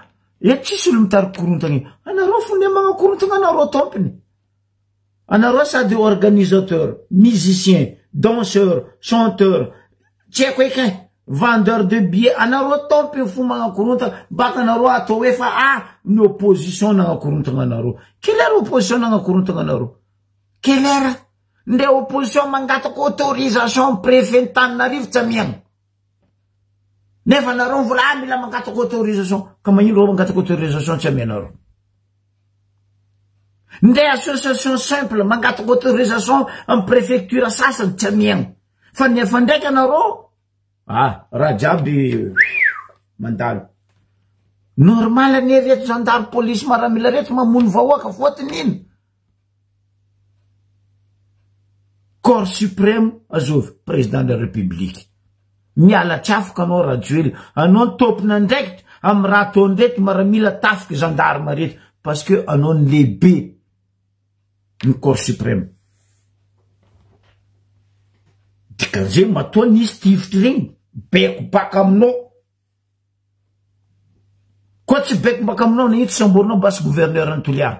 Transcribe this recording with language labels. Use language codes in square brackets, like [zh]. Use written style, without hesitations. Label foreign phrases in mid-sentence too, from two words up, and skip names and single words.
[mg] Tsisy olo mitariky korontana. Anareo fone magna anareo tompony. Anareo sady [fr] organisateur, musicien, danseur, chanteur, [mg] tsy haiko eky [fr] vendeur de billets. [mg] Anareo tompony fo magna korontana baka anareo atao hoe fa ny opposition nagna korontana anareo. [fr] Quelle heure [mg] opposition nagna korontana anareo? [fr] Quelle heure? [mg] Nde opposition mangatako [fr] autorisation préfet [mg] Tananarivo tsy amiagna. Nefa anareo vola mila mangatako autorisation. Ka magnino reo mangatako autorisation tsy amianareo? Nde [fr] association simple [mg] mangatako autorisation am préfecture sasany tsy amiagna. Fa nefa ndraiky anareo raha jiaby mandalo. Normal ny reto [fr] gendarme police [mg] maramila reto mamono vahoaka fotony iny. [fr] Corps suprême azovy président de la république. [mg] Miala tsafoka anao rajoely. Anao tompona ndraiky am raha ataony reto maramila tafiky gendarme reto. [fr] Parce que [mg] anao ny lehibe ny [fr] corps suprême. [mg] Dikan'izay matoa nisy tivitry regny beko baka aminao. Koa tsy beko baka aminao nahitsy samborinao basy gouverneur Antoliara.